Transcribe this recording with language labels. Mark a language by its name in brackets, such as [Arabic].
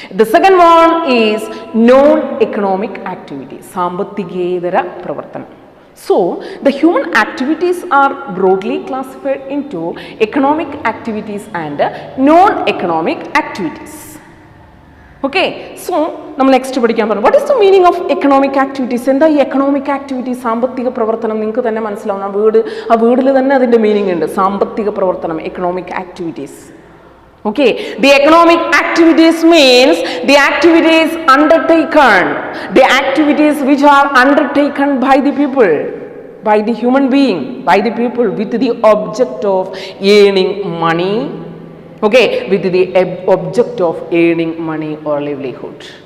[English] the second one is non economic activities, [Malayalam] സാമ്പത്തികേതര പ്രവർത്തനം. [English] So, the human activities are broadly classified into economic activities and non-economic activities. Okay, so [Malayalam] നമ്മൾ next പഠിക്കാൻ പറഞ്ഞു. [English] What is the meaning of economic activities? [Malayalam] എന്താ ഈ economic activities? സാമ്പത്തിക പ്രവർത്തനം. നിങ്ങൾക്ക് തന്നെ മനസ്സിലാവും, ആ വീടിൽ തന്നെ അതിൻ്റെ മീനിങ് ഉണ്ട്. സാമ്പത്തിക പ്രവർത്തനം, economic activities. [English] Okay, the economic activities means the activities undertaken, the activities which are undertaken by the people, by the human being, by the people with the object of earning money. Okay, with the object of earning money or livelihood.